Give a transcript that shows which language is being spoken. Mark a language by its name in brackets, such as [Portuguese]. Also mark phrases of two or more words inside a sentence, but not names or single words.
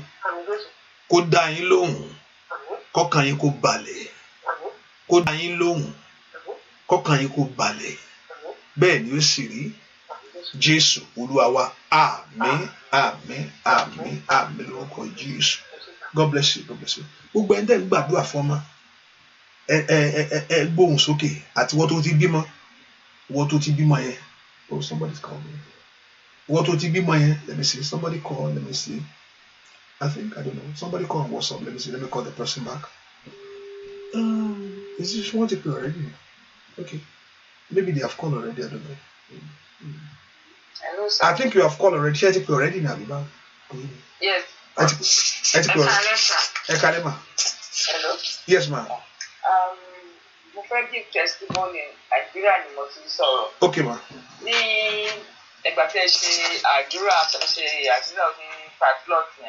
[Yoruba] Kó dá yín lóhùn. Kọ́kàn yín kó balẹ̀. Kó dá yín lóhùn. Kọ́kàn yín kó balẹ̀. Bẹ́ẹ̀ ni ó sì rí. Jésù Olúwa wa. Àmín, àmín, àmín, àmín lórúkọ Jésù. [English] God bless you. God bless you. [Yoruba] Gbogbo ẹni tẹ́ ń gbàdúrà fún ọmọ. Ẹ gbóhùn sókè àti wọ́n tó ti bímọ. Wọ́n tó ti bímọ yẹn. [English] Oh, somebody's calling me. What would it be my? Let me see. Somebody call. Let me see. I don't know. Somebody call on WhatsApp. Let me see. Let me call the person back. Is this one to already? Okay. Maybe they have called already. I don't know. Hello, sir. I think you have called already. [Yoruba] Ṣé ẹ ti pè already ní àbíbá? [English] Yes. [Yoruba] Ẹ ti pè already. Ẹ kálẹ́ mà. [English] Hello. Yes ma. [Yoruba] Mo fẹ́ [English] give testimony [Yoruba] Nàìjíríà ni mo ti sọ̀rọ̀. [English] Okay ma. [Yoruba] Ní ẹgbà tẹ́ ṣe àdúrà ní padlock yẹn.